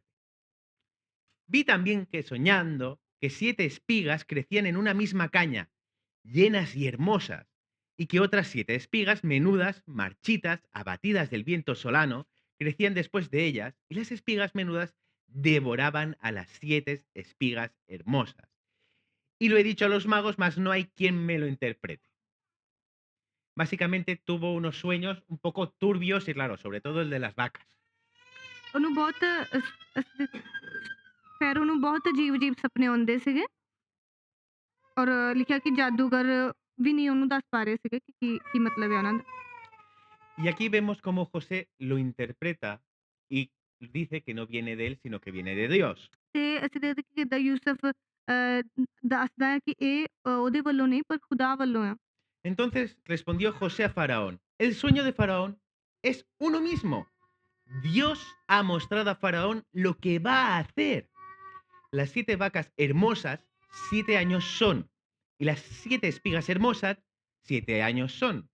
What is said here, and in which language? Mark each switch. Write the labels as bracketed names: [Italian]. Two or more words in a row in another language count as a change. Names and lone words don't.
[Spanish] Vi también que soñando que 7 espigas crecían en una misma caña, llenas y hermosas, y que otras 7 espigas menudas, marchitas, abatidas del viento solano, crecían después de ellas, y las espigas menudas devoraban a las 7 espigas hermosas. Y lo he dicho a los magos, mas no hay quien me lo interprete. Básicamente tuvo unos sueños un poco turbios y claro, sobre todo el de las vacas. [Punjabi] ਉਹਨੂੰ ਬਹੁਤ ਫੈਰੋ ਨੂੰ ਬਹੁਤ ਅਜੀਬ-ਅਜੀਬ ਸੁਪਨੇ ਆਉਂਦੇ ਸੀਗੇ ਔਰ ਲਿਖਿਆ ਕਿ ਜਾਦੂਗਰ ਵੀ ਨਹੀਂ ਉਹਨੂੰ ਦੱਸ ਪਾ ਰਹੇ ਸੀਗੇ ਕਿ ਕੀ ਮਤਲਬ ਹੈ ਉਹਨਾਂ ਦਾ। [Spanish] Y aquí vemos cómo José lo interpreta y dice que no viene de él, sino que viene de Dios. [Punjabi] ਤੇ ਅਸੀਂ ਦੇਖਦੇ ਕਿ ਕਿੱਦਾਂ ਯੂਸਫ ਦੱਸਦਾ ਹੈ ਕਿ ਇਹ ਉਹਦੇ ਵੱਲੋਂ ਨਹੀਂ ਪਰ ਖੁਦਾ ਵੱਲੋਂ ਆ। [Spanish] Entonces respondió José a Faraón, el sueño de Faraón es uno mismo. Dios ha mostrado a Faraón lo que va a hacer. Las 7 vacas hermosas, 7 años son. Y las 7 espigas hermosas, 7 años son.